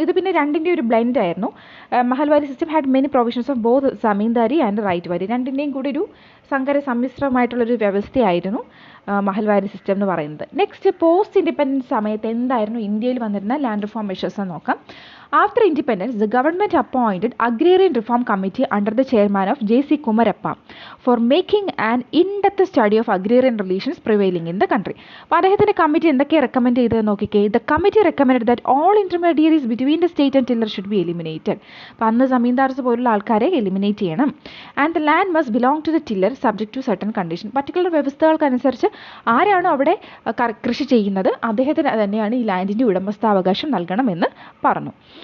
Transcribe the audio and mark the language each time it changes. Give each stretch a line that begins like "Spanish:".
Malayalam: ഇത് പിന്നെ രണ്ടിൻ്റെ ഒരു ബ്ലെൻഡ് ആയിരുന്നു.
English: Mahalwari system had many provisions of both Zamindari and Ryotwari.
Malayalam: രണ്ടിൻ്റെയും കൂടി ഒരു സമ്മിശ്രമായിട്ടുള്ളൊരു വ്യവസ്ഥയായിരുന്നു മഹൽവാരി സിസ്റ്റം എന്ന് പറയുന്നത്. നെക്സ്റ്റ്, പോസ്റ്റ് ഇൻഡിപെൻഡൻസ് സമയത്ത് എന്തായിരുന്നു ഇന്ത്യയിൽ വന്നിരുന്ന ലാൻഡ് റിഫോം മെഷേഴ്സ് എന്ന് നോക്കാം.
English: After independence, the government appointed Agrarian Reform Committee under the chairman of J.C. Kumarappa for making an in-depth study of agrarian relations prevailing in the country.
Malayalam: അപ്പോൾ അദ്ദേഹത്തിൻ്റെ committee എന്തൊക്കെയാണ് recommend ചെയ്തത് നോക്കിക്കേ.
English: The committee recommend that all intermediaries between the state and tiller should be eliminated.
Malayalam: അപ്പോൾ അന്ന് സമീന്ദാർസ് പോലുള്ള ആൾക്കാരെ eliminate ചെയ്യണം.
English: And the land must belong to the tiller subject to certain condition.
Malayalam: Particular വ്യവസ്ഥകൾക്കനുസരിച്ച് ആരാണോ അവിടെ കൃഷി ചെയ്യുന്നത് അദ്ദേഹത്തിന് തന്നെയാണ് ഈ ലാൻഡിൻ്റെ ഉടമസ്ഥാവകാശം നൽകണമെന്ന് പറഞ്ഞു.